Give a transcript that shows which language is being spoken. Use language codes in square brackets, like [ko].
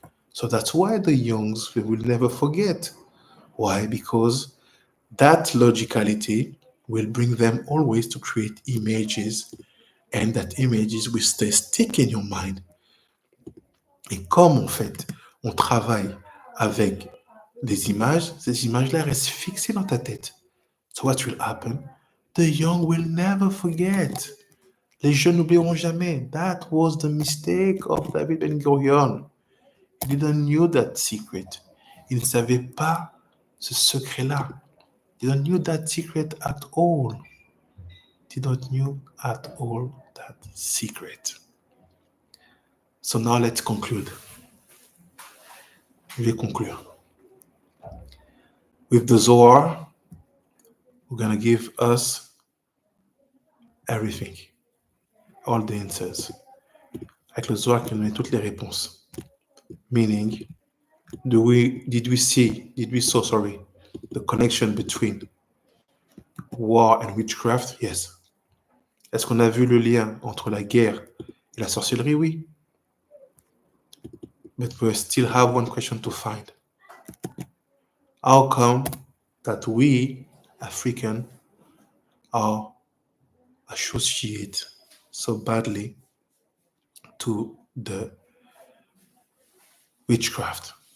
[en] So that's why the youngs will never forget. Why? Because that logicality will bring them always to create images, and that images will stay stick in your mind. [fr] Et comme en fait, on travaille avec des images, ces images-là restent fixées dans ta tête. [en] So what will happen? The young will never forget. [fr] Les jeunes n'oublieront jamais. [en] That was the mistake of David Ben Gurion. He didn't know that secret. [fr] Il ne savait pas ce secret-là. [en] He didn't know that secret at all. He didn't know at all that secret. So now let's conclude. [fr] Je vais conclure. [en] With the Zohar, we're going to give us everything. All the answers. [fr] Avec le Zohar qui nous met toutes les réponses. [en] Meaning, did we saw the connection between war and witchcraft? Yes. [fr] Est-ce qu'on a vu le lien entre la guerre et la sorcellerie? Oui. [en] But we still have one question to find. How come that we, African, are associated so badly to the witchcraft?